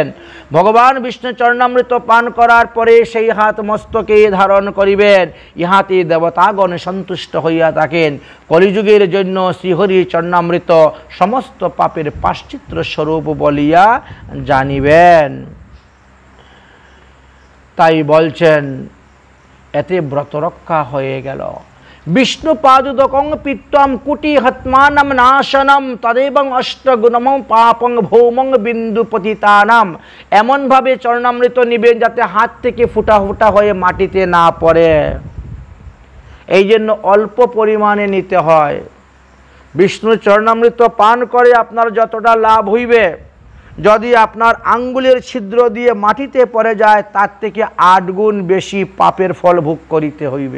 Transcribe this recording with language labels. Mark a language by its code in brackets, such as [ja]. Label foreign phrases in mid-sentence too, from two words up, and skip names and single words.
[bn] ভগবান বিষ্ণু চরণামৃত পান করার পরে সেই হাত মস্তকে ধারণ করিবেন, ইহাতে দেবতাগণ সন্তুষ্ট হইয়া থাকেন। কলিযুগের জন্য শ্রীহরি চরণামৃত সমস্ত পাপের পাশ্চিত্র স্বরূপ বলিয়া জানিবেন। তাই বলছেন এতে ব্রত রক্ষা হয়ে গেল। [sa] বিষ্ণু পাদুদকং পিত্তম কুটি হত্মানম নাশনম তদেবং অষ্টগুণম পাপং ভৌমং বিন্দু পতিতানাম। [bn] এমনভাবে চরণামৃত নিবেন যাতে হাত থেকে ফুটা ফুটা হয়ে মাটিতে না পড়ে। এই জন্য অল্প পরিমাণে নিতে হয়। বিষ্ণু চরণামৃত পান করে আপনার যতটা লাভ হইবে, যদি আপনার আঙ্গুলের ছিদ্র দিয়ে মাটিতে পড়ে যায় তার থেকে 8 গুণ বেশি পাপের ফল ভোগ করিতে হইবে।